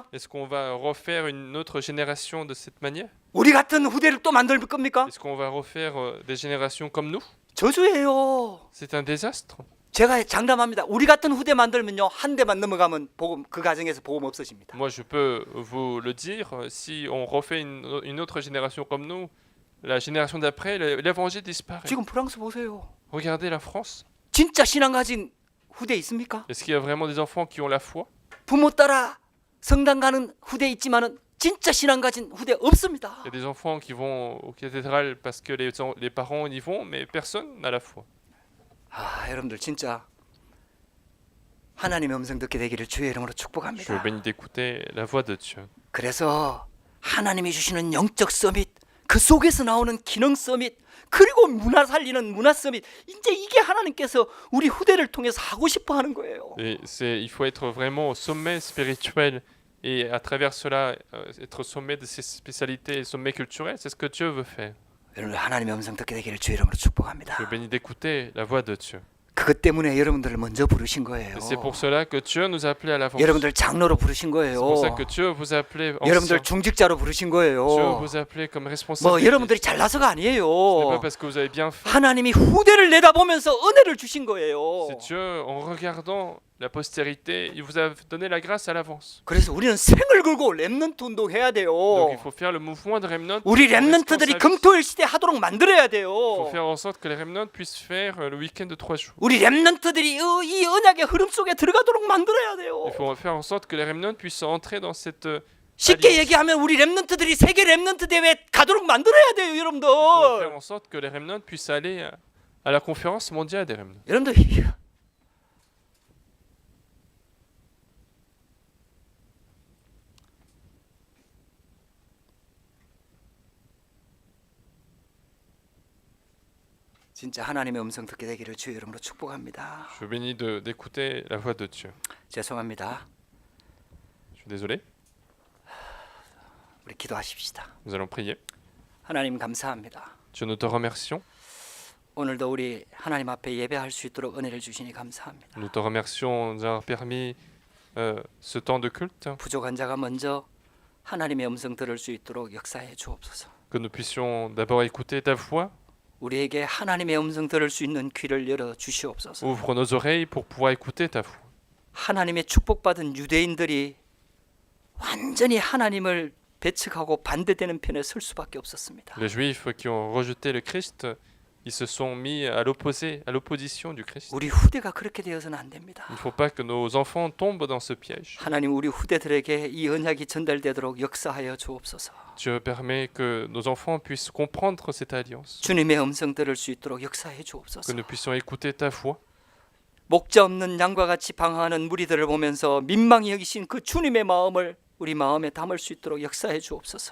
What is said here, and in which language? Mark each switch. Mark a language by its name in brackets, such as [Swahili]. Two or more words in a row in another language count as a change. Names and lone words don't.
[French] Est-ce qu'on va refaire une autre génération de cette manière? [Korean] 우리 같은 후대를 또 만들 겁니까? [French] Est-ce qu'on va refaire des générations comme nous? [Korean] 저주예요. [French] C'est un désastre. [Korean] 제가 장담합니다. 우리 같은 후대 만들면요 한 대만 넘어가면 복음 그 가정에서 복음 없어집니다. [French] Moi, je peux vous le dire, si on refait une autre génération comme nous, la génération d'après, l'évangile disparaît. [Korean] 지금 프랑스 보세요. [French] Regardez la France. [Korean] 진짜 신앙 가진 후대 있습니까? [French] Est-ce qu'il y a vraiment des enfants qui ont la foi? [Korean] 부모 따라 성당 가는 후대 있지만은 진짜 신앙 가진 후대 없습니다. [French] Il y a des enfants qui vont aux cathédrales parce que les parents y vont, mais personne n'a la foi. [Korean] 여러분들 진짜 하나님의 음성 듣게 되기를 주의 이름으로 [French] Je [Korean] 축복합니다. [French] vous bénis d'écouter la voix de Dieu. [Korean] 그래서 하나님이 주시는 영적 서밋, 그 속에서 나오는 기능 서밋, 그리고 문화 살리는 문화 서밋, 이제 이게 하나님께서 우리 후대를 통해서 하고 싶어 하는 거예요. [French] Et il faut être vraiment au sommet spirituel et à travers cela, être au sommet de ses spécialités et sommet culturel. C'est ce que Dieu veut faire. [Korean] 여러분 하나님의 음성 듣게 되기를 주의 이름으로 축복합니다. [French] Je vous bénis d'écouter la voix de Dieu. [Korean] 그것 때문에 여러분들을 먼저 부르신 거예요. [French] Et c'est pour cela que Dieu nous a appelés à l'avance. [Korean] 여러분들 장로로 부르신 [French] C'est pour ça [Korean] 거예요. [French] que Dieu vous a appelés anciens. [Korean] 여러분들 중직자로 부르신 [French] Dieu [Korean] 거예요. [French] vous a appelés comme [Korean] 뭐 [French] responsables. [Korean] 여러분들이 잘나서가 [French] Ce n'est pas [Korean] 아니에요. [French] parce que vous avez bien fait. [Korean] 하나님이 후대를 내다보면서 은혜를 주신 거예요. [French] C'est Dieu, en regardant la postérité, il vous a donné la grâce à l'avance. [Korean] 그래서 우리는 생을 걸고 렘넌트 운동해야 돼요. [French] Donc il faut faire le mouvement de remnant. [Korean] 우리 렘넌트들이 금토일 시대 하도록 만들어야 [French] Il [Korean] 돼요. [French] faut faire en sorte que les remnants puissent faire le week-end de 3 jours. [Korean] 우리 렘넌트들이 이 언약의 흐름 속에 들어가도록 만들어야 돼요. [French] Il faut faire en sorte que les remnants puissent entrer dans cette [Korean] 쉽게 얘기하면 우리 렘넌트들이 세계 렘넌트 대회 가도록 만들어야 돼요, [French] Il faut [Korean] 여러분들. [French] faire en sorte que les remnants puissent aller à la conférence mondiale des remnants. [Korean] 여러분들 진짜 하나님의 음성 듣게 되기를 주의 이름으로 축복합니다. [French] Je bénis d'écouter la voix de Dieu. [Korean] 죄송합니다. [French] Je suis désolé. [Korean] 우리 기도하십시다. [French] Nous allons prier. [Korean] 하나님 감사합니다. [French] Dieu, nous te remercions. [Korean] 오늘도 우리 하나님 앞에 예배할 수 있도록 은혜를 주시니 감사합니다. [French] Nous te remercions d'avoir permis ce temps de culte, [Korean] 부족한 자가 먼저 하나님의 음성 들을 수 있도록 역사해 주옵소서. [French] que nous puissions d'abord écouter ta voix. [Korean] 우리에게 하나님의 음성 들을 수 있는 귀를 열어 주시옵소서. [French] Ouvre nos oreilles pour pouvoir écouter ta voix. [Korean] 하나님의 축복받은 유대인들이 완전히 하나님을 배척하고 반대되는 편에 설 수밖에 없었습니다. [French] Les Juifs qui ont rejeté le Christ, ils se sont mis à l'opposé, à l'opposition du Christ. [Korean] 우리 후대가 그렇게 되어서는 안 됩니다. [French] Il ne faut pas que nos enfants tombent dans ce piège. [Korean] 하나님 우리 후대들에게 이 언약이 전달되도록 역사하여 주옵소서. [French] Dieu permet que nos enfants puissent comprendre cette alliance, [Korean] 주님의 음성 들을 수 있도록 역사해 [French] que [Korean] 주옵소서. [French] nous puissions écouter ta voix. [Korean] 목자 없는 양과 같이 방황하는 무리들을 보면서 민망히 여기신 그 주님의 마음을 우리 마음에 담을 수 있도록 역사해 주옵소서.